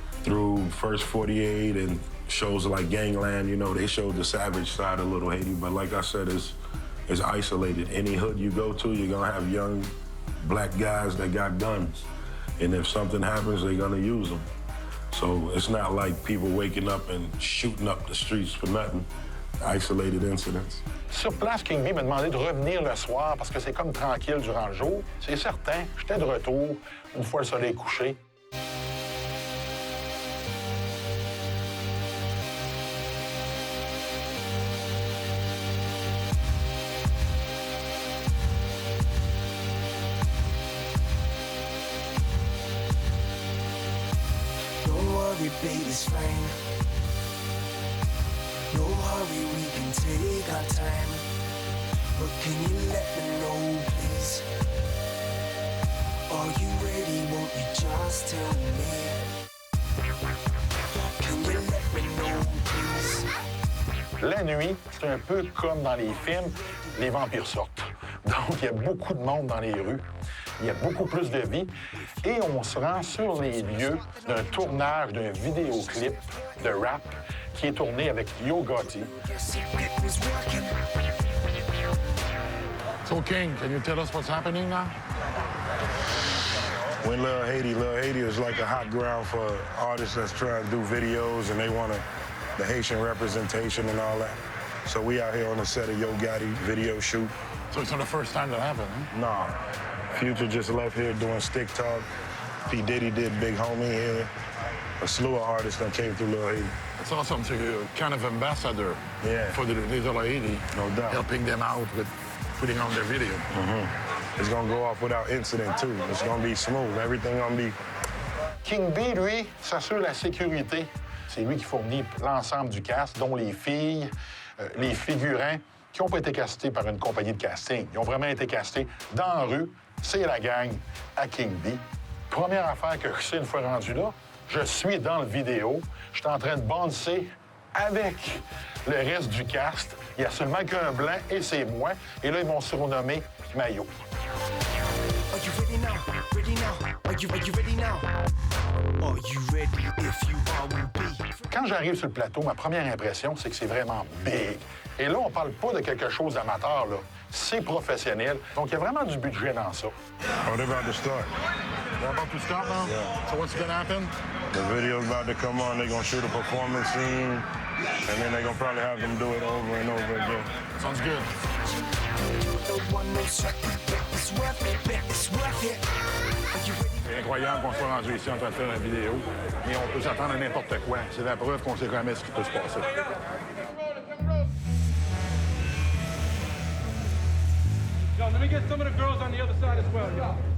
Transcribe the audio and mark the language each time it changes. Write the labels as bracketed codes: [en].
[en] through First 48 and shows like Gangland, you know, they showed the savage side of Little Haiti. But like I said, it's isolated. Any hood you go to, you're gonna have young black guys that got guns. And if something happens, they're gonna use them. So it's not like people waking up and shooting up the streets for nothing. Isolated incidents. [fr] Sur place, King B m'a demandé de revenir le soir parce que c'est comme tranquille durant le jour. C'est certain, j'étais de retour une fois le soleil couché. [en] Baby's fine. No hurry, we can take our time. But can you let me know, please? Are you ready? Won't you just tell me? Can you let me know, please? [fr] La nuit, c'est un peu comme dans les films, les vampires sortent. Donc, il y a beaucoup de monde dans les rues. Il y a beaucoup plus de vie. Et on se rend sur les lieux d'un tournage d'un vidéoclip de rap qui est tourné avec Yo Gotti. [en] So, King, can you tell us what's happening now? When Lil Haiti is like a hot ground for artists that's trying to do videos and they want the Haitian representation and all that. So we out here on the set of Yo Gotti video shoot. So it's not the first time that happened, huh? Nah. Future just left here doing Stick Talk. P. Diddy did Big Homie here. A slew of artists that came through Lil Haiti. It's awesome to be a kind of ambassador for the Little Haiti. No doubt. Helping them out with putting on their video. Mm-hmm. It's gonna go off without incident, too. It's gonna be smooth. Everything gonna be... [fr] King B, lui, s'assure la sécurité. C'est lui qui fournit l'ensemble du cast, dont les filles, les figurants qui n'ont pas été castés par une compagnie de casting. Ils ont vraiment été castés dans la rue. C'est la gang à King B. Première affaire que je sais une fois rendu là, je suis dans le vidéo. Je suis en train de bouncer avec le reste du cast. Il n'y a seulement qu'un blanc et c'est moi. Et là, ils m'ont surnommé Maillot. [en] Are you ready now? Ready now? Are you ready now? Are you ready if you are will be? [fr] Quand j'arrive sur le plateau, ma première impression, c'est que c'est vraiment big. Et là, on parle pas de quelque chose d'amateur, là. C'est professionnel. Donc, il y a vraiment du budget dans ça. [en] Oh, they're about to start. They're about to start now? Yeah. So what's gonna happen? The video's about to come on. They're gonna shoot a performance scene. And then they're gonna probably have them do it over and over again. Sounds good. [fr] C'est incroyable qu'on soit rendu ici en train de faire une vidéo, mais on peut s'attendre à n'importe quoi. C'est la preuve qu'on sait jamais ce qui peut se passer. [en] Yo, let me get some of the girls on the other side as well, yo.